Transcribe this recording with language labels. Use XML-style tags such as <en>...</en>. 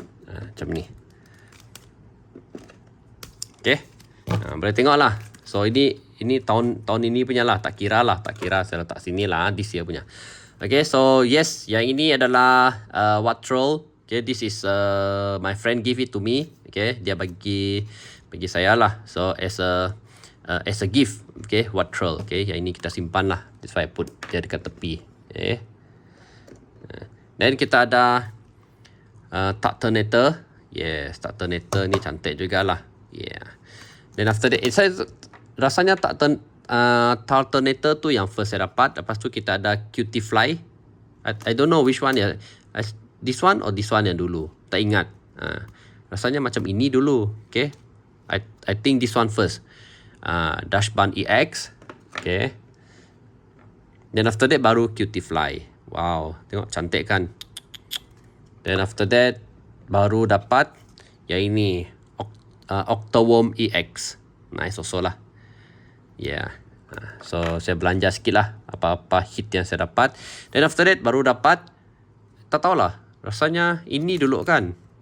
<ms>Macam ni. Okay. Boleh tengok lah. So ini tahun ini punya lah. Tak kira saya letak sini lah.</ms> <en>This year punya. Okay, so yes,</en> <ms>yang ini adalah What Troll.</ms> <en>Okay, this is my friend give it to me. Okay,</en> <ms>dia bagi saya lah.</ms> <en>So as a gift. Okay, What Troll.</en> <ms>Okay, yang ini kita simpan lah.</ms> <en>That's why I put</en> <ms>dia dekat tepi. Okay. Then kita ada Turtonator. Yes, Turtonator ni cantik jugalah. Yeah.</ms> <en>Then after that,</en> <ms>rasanya Turtonator tu yang first saya dapat. Lepas tu kita ada</ms> <en>Cutie Fly. I don't know which one ya. This one or this one</en> <ms>yang dulu. Tak ingat. Rasanya macam ini dulu. Okay.</ms> <en>I think this one first. Dashband EX. Okay. Then after that baru Cutie Fly.</en> <ms>Wow. Tengok cantik kan.</ms> <en>Then after that</en> <ms>baru dapat yang ini.</ms> <en>Octoworm EX. Nice also lah. Yeah.</en> <ms>So saya belanja sikit lah apa-apa hit yang saya dapat.</ms> <en>Then after that</en> <ms>baru dapat, tak tahulah, rasanya ini dulu kan.</ms>